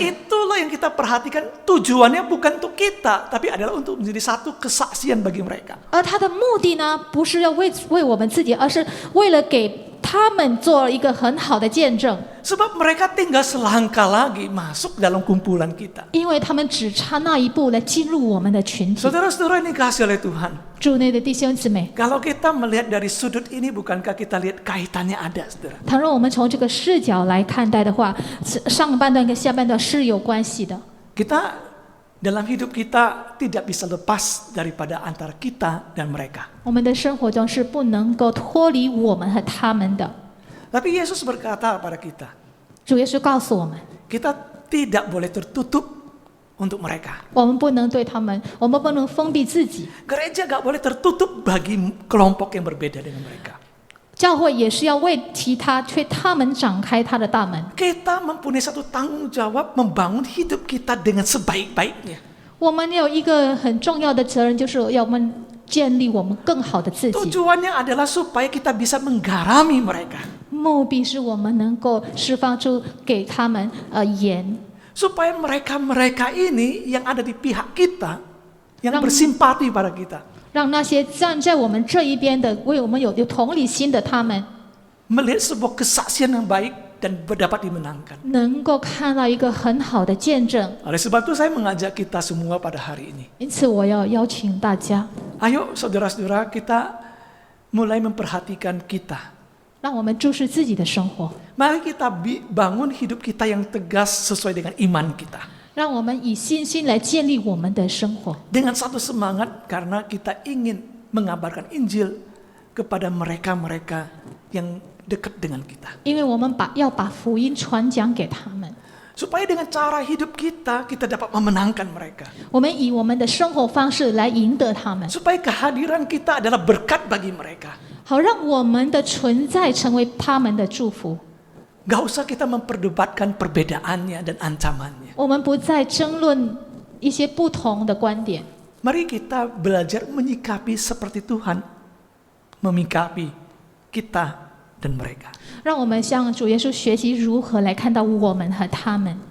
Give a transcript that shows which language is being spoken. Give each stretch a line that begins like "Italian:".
Indonesian: itulah yang kita perhatikan, tujuannya bukan untuk kita, tapi adalah untuk menjadi satu kesaksian bagi mereka.
Chinese: 而他的目的呢，不是要为我们自己，而是为了给他们做一个很好的见证。
Indonesian: Sebab mereka tinggal selangkah lagi masuk dalam kumpulan kita.
Chinese: 因为他们只差那一步来进入我们的群体。
Indonesian: Saudara-saudara ini kasih oleh Tuhan.
Chinese: 主内的弟兄姊妹，
Indonesian: Kalau kita melihat dari sudut ini, bukankah kita lihat kaitannya ada, saudara?
Chinese: 倘若我们从这个视角来看待的话，上半段跟下半段是有关系的。
Indonesian: Kita dalam hidup kita tidak bisa lepas daripada antara kita dan mereka.
Chinese: 我们的生活中是不能够脱离我们和他们的。
Indonesian: Tapi Yesus berkata kepada kita,
Chinese: 主耶稣告诉我们，
Indonesian: kita tidak boleh tertutup untuk mereka.
Chinese: 我们不能对他们，我们不能封闭自己。
Indonesian: Gereja gak boleh tertutup bagi kelompok yang berbeda dengan mereka.
Chinese: 教会也是要为他们展开他的大门。
Indonesian: Kita mempunyai satu tanggung jawab membangun hidup kita dengan sebaik-baiknya.
Chinese: 我们有一个很重要的责任，就是要我们建立我们更好的自己。
Indonesian: Tujuannya adalah supaya kita bisa menggarami mereka.
Chinese: 目的是我们能够释放出给他们盐，
Indonesian: Supaya mereka-mereka ini yang ada di pihak kita, yang bersimpati pada kita,
Chinese: 让那些站在我们这一边的、为我们有同理心的他们，
Indonesian: melihat sebuah kesaksian yang baik dan dapat dimenangkan.
Chinese: 能够看到一个很好的见证。
Indonesian: Oleh sebab itu saya mengajak kita semua pada hari ini.
Chinese: 因此，我要邀请大家，
Indonesian: Ayo saudara-saudara, kita mulai memperhatikan kita.
Chinese: 让我们注视自己的生活，
Indonesian: Mari kita bangun hidup kita yang tegas sesuai dengan iman kita.
Chinese: 让我们以信心来建立我们的生活，
Indonesian: Dengan satu semangat karena kita ingin mengabarkan Injil kepada mereka-mereka yang dekat dengan kita.
Chinese: 因为我们要把福音传讲给他们。
Indonesian: Supaya dengan cara hidup kita, kita dapat memenangkan mereka.
Chinese: 我们以我们的生活方式来赢得他们，
Indonesian: Supaya kehadiran kita adalah berkat bagi mereka.
Chinese: 好让我们的存在成为他们的祝福。
Indonesian: Gak usah kita memperdebatkan perbedaannya dan ancamannya.
Chinese: 我们不再争论一些不同的观点，
Indonesian: Mari kita belajar menyikapi seperti Tuhan memikapi kita dan mereka.
Chinese: 让我们向主耶稣学习如何来看到我们和他们。